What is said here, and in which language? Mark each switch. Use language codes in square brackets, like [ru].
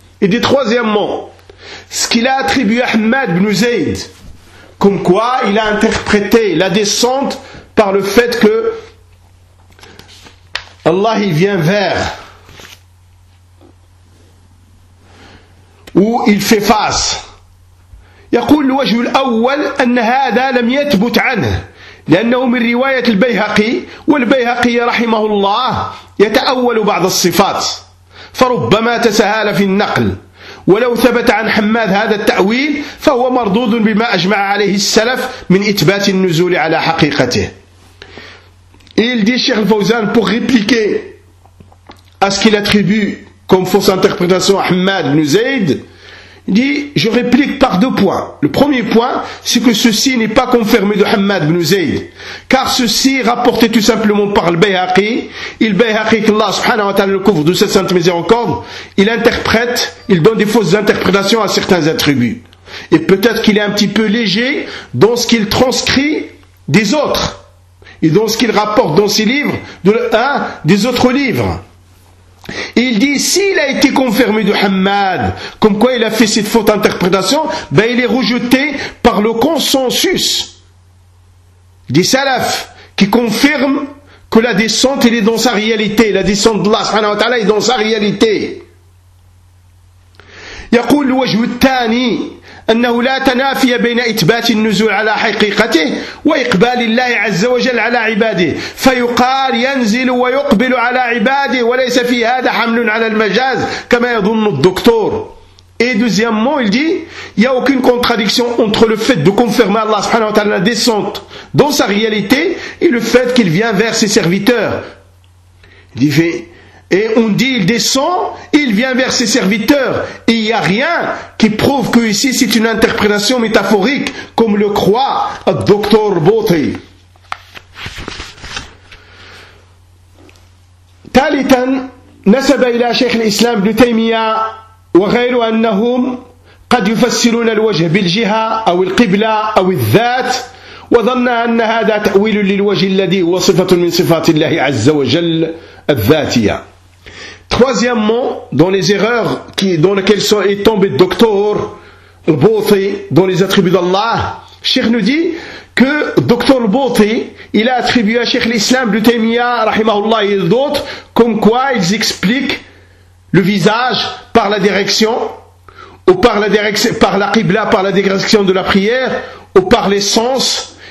[fr] Il dit troisièmement, ce qu'il a attribué à Ahmad ibn Zayd, comme quoi il a interprété la descente par le fait que Allah il vient vers ou il fait face. [ar] يقول الوجه الأول أن هذا لم يثبت عنه لأنه من رواية البيهقي والبيهقي رحمه الله يتأول بعض الصفات فربما تساهل في النقل ولو ثبت عن حماد هذا التأويل فهو مردود بما أجمع عليه السلف من إثبات النزول على حقيقته. [fr] Et il dit, Cheikh Fawzan, pour répliquer à ce qu'il attribue comme fausse interprétation à Ahmad ibn Zayd, il dit, je réplique par deux points. Le premier point, c'est que ceci n'est pas confirmé de Ahmad ibn Zayd. Car ceci est rapporté tout simplement par le Bayhaqi. Et le Bayhaqi, qu'Allah subhanahu wa ta'ala le couvre de cette sainte miséricorde, il interprète, il donne des fausses interprétations à certains attributs. Et peut-être qu'il est un petit peu léger dans ce qu'il transcrit des autres. Et dans ce qu'il rapporte dans ses livres, des autres livres. Et il dit, s'il a été confirmé de Hamad, comme quoi il a fait cette faute interprétation, ben il est rejeté par le consensus des salafs, qui confirme que la descente, elle est dans sa réalité. La descente de Allah, subhanahu wa ta'ala, est dans sa réalité. [ar] Yaqul wajhu tani. أنه لا تنافي بين إثبات النزول على حقيقته وإقبال الله عز وجل على عباده فيقال ينزل ويقبل على عباده وليس في هذا حمل على المجاز كما يظن الدكتور. [fr] Et deuxièmement, il dit, il y a aucune contradiction entre le fait de confirmer Allah subhanahu wa ta'ala la descente dans sa réalité et le fait qu'il vient vers ses serviteurs. Il dit, Et on dit, il descend, il vient vers ses serviteurs. Et il n'y a rien qui prouve que ici c'est une interprétation métaphorique, comme le croit Dr. Bothy. [ar] Talitan, نسب إلى شيخ الإسلام ابن تيمية وغيره أنهم قد يفسرون الوجه بالجهة أو القبلة أو الذات، وظن أن هذا تأويل للوجه الذي هو صفة من صفات الله عز وجل الذاتية. [fr] Troisièmement, dans les erreurs qui, dans lesquelles est tombé le docteur Bothy dans les attributs d'Allah, Cheikh nous dit que Dr. Bothy, il a attribué à Cheikh l'Islam Ibn Taymiyyah, rahimahullah, et d'autres, comme quoi ils expliquent le visage par la direction, ou par la direction, par la qibla, par la direction de la prière, ou par les sens.